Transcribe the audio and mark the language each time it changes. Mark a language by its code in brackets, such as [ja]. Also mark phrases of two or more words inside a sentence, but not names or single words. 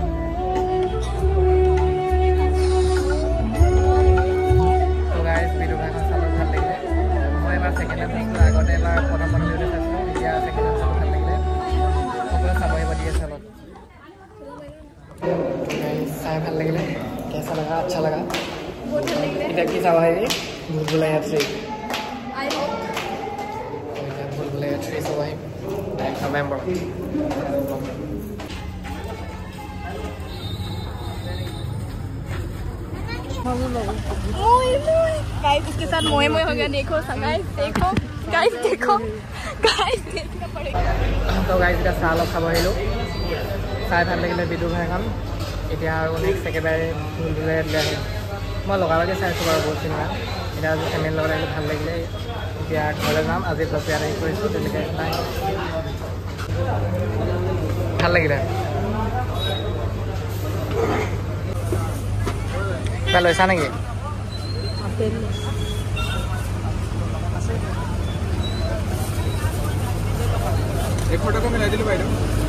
[as] তো গাইজ বিদুৰভাইখন চালোঁ ভাল লাগিলে মই এবাৰ [en] second time [as] চাইছিলোঁ আগতে এবাৰ প্ৰথম ভিডিঅ'তে চাইছিলোঁ এতিয়া [en] second time [as] চালোঁ ভাল লাগিলে সকলোৱে চাব আহিব দি আছে অলপ চাই ভাল লাগিলে কেঁচা লগা আচ্ছা লগা বহুত ভাল লাগিলে এতিয়া কি চাব আহিবি ভুলভুলাইয়া 3 [en] I hope [as] ভুলভুলাইয়া 3 চাব আহিম নৱেম্বৰ [hi] गाइस इसके साथ मोए मोए हो गया देखो गाइस देखो गाइस देखो गाइस देखना पड़ेगा [as] তো গাইজ এতিয়া চাহ অলপ খাব আহিলোঁ চাই ভাল লাগিলে বিদুৰভাইখন এতিয়া আৰু নেক্সট একেবাৰে ভুলভুলাইয়া লৈ আহিম মই লগালগে চাইছোঁ বাৰু বহুত চিনেমা এতিয়া আজি ফেমিলিৰ লগত আহিলে ভাল লাগিলে এতিয়া ঘৰলৈ যাম আজি ব্লগ ইয়াত আহি কৰিছোঁ তেনেকৈ নাই ভাল লাগিলে কিবা লৈছা নেকি [hi] एक फोटो को मिला दिलू भाई